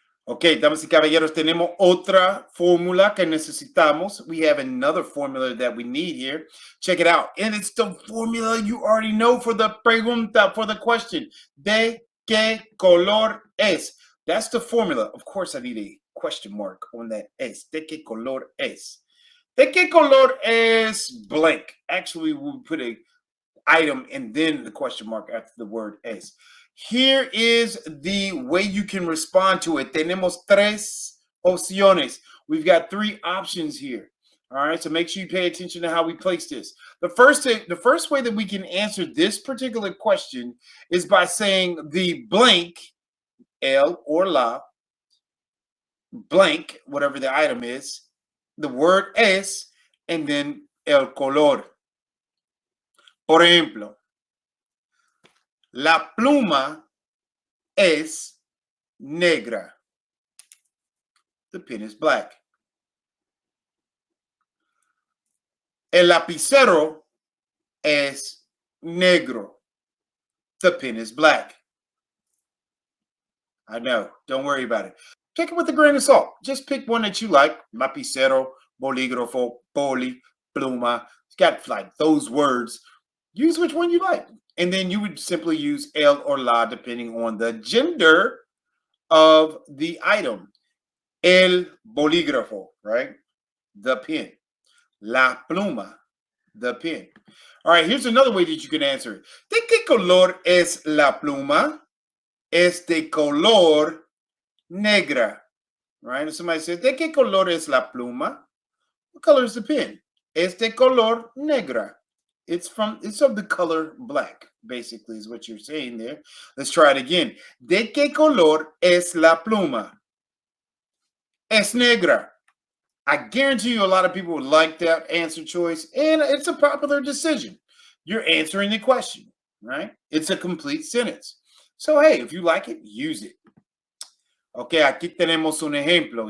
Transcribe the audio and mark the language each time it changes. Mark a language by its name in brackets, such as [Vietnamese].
[Spanish] Ok, damas y caballeros, tenemos otra fórmula que necesitamos. [English] We have another formula that we need here. Check it out. And it's the formula you already know for the pregunta, for the question. [Spanish] ¿De qué color es? [English] That's the formula. Of course, I need a question mark on that [Spanish] es. ¿De qué color es? ¿De qué color es blank? [English] Actually, we'll put a item and then the question mark after the word es. Here is the way you can respond to it. [Spanish] Tenemos tres opciones. [English] We've got three options here. All right, so make sure you pay attention to how we place this. The first way that we can answer this particular question is by saying the blank, el or la, blank, whatever the item is, the word es, and then el color. [Spanish] Por ejemplo, la pluma es negra. [English] The pen is black. [Spanish] El lapicero es negro. [English] The pen is black. I know. Don't worry about it. Take it with a grain of salt. Just pick one that you like. Lapicero, bolígrafo, poli, pluma. It's got like those words. Use which one you like. And then you would simply use el or la depending on the gender of the item. El bolígrafo, right? The pen. La pluma, the pen. All right, here's another way that you can answer it. [Spanish] ¿De qué color es la pluma? Es de color negra. Right? [English] If somebody says, [Spanish] ¿de qué color es la pluma? [English] What color is the pen? [Spanish] Es de color negra. [English] It's of the color black, basically, is what you're saying there. Let's try it again. [Spanish] ¿De qué color es la pluma? Es negra. [English] I guarantee you a lot of people would like that answer choice, and it's a popular decision. You're answering the question, right? It's a complete sentence. So, hey, if you like it, use it. [Spanish] Okay, aquí tenemos un ejemplo.